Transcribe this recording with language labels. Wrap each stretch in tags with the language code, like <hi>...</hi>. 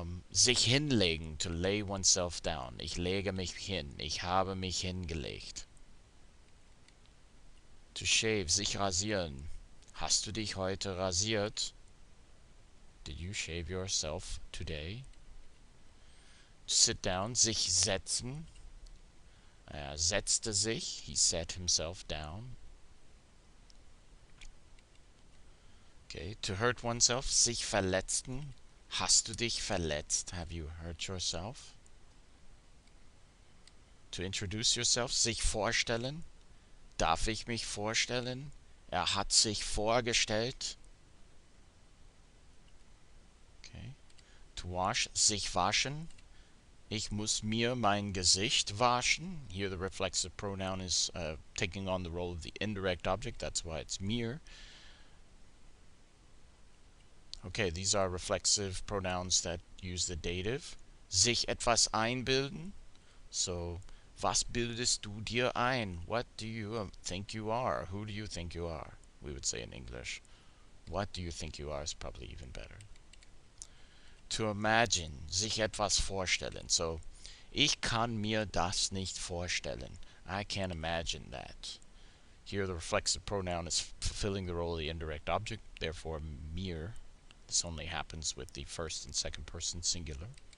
<de>Sich hinlegen,</de> <en>to lay oneself down.</en> <de>Ich lege mich hin. Ich habe mich hingelegt.</de> <en>To shave,</en> <de>sich rasieren. Hast du dich heute rasiert?</de> <en>Did you shave yourself today? To sit down,</en> <de>sich setzen. Er setzte sich.</de> <en>He sat himself down. Okay, to hurt oneself,</en> <de>sich verletzen. Hast du dich verletzt?</de> <en>Have you hurt yourself? To introduce yourself,</en> <de>sich vorstellen. Darf ich mich vorstellen? Er hat sich vorgestellt. Okay.</de> <en>To wash,</en> <de>sich waschen. Ich muss mir mein Gesicht waschen.</de> <en>Here the reflexive pronoun is taking on the role of the indirect object. That's why it's mir. Okay, these are reflexive pronouns that use the dative.</en> <de>Sich etwas einbilden. So, was bildest du dir ein?</de> <en>What do you think you are? Who do you think you are? We would say in English. What do you think you are is probably even better. To imagine,</en> <de>sich etwas vorstellen. So, ich kann mir das nicht vorstellen.</de> <en>I can't imagine that. Here the reflexive pronoun is fulfilling the role of the indirect object, therefore mir. This only happens with the first and second person singular.</en>